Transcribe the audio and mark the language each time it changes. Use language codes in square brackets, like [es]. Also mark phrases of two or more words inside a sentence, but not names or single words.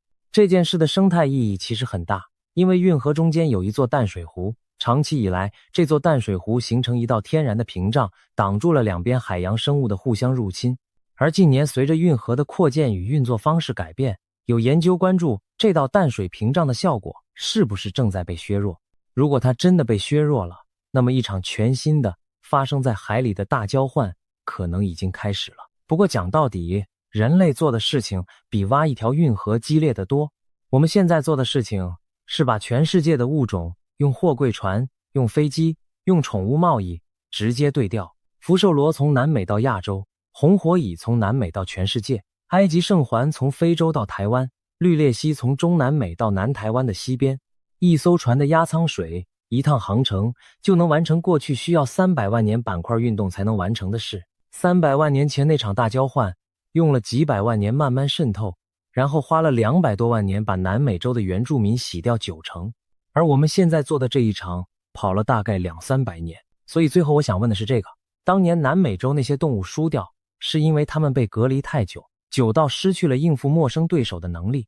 [zh] 這件事的生態意義其實很大，因為運河中間有一座淡水湖，長期以來，這座淡水湖形成一道天然的屏障，擋住了兩邊海洋生物的互相入侵。而近年隨着運河的擴建與運作方式改變，有研究關注這道淡水屏障的效果是不是正在被削弱。如果它真的被削弱了，那麼一場全新的發生在海裡的大交換可能已經開始了。不過講到底，人類做的事情比挖一條運河激烈得多。我們現在做的事情是把全世界的物種用貨櫃船、用飛機、用寵物貿易直接對調。福壽螺從南美到亞洲，紅火蟻從南美到全世界，埃及聖環從非洲到台灣，綠鬣蜥從中南美到南台灣的西邊。一艘船的壓艙水，一趟航程就能完成過去需要300萬年板塊運動才能完成的事。300萬年前那場大交換用了幾百萬年慢慢滲透，然後花了200多萬年把南美洲的原住民洗掉90%，而我們現在做的這一場跑了大概200-300年。所以最後我想問的是这个，當年南美洲那些動物輸掉，是因為他們被隔離太久，久到失去了應付陌生對手的能力。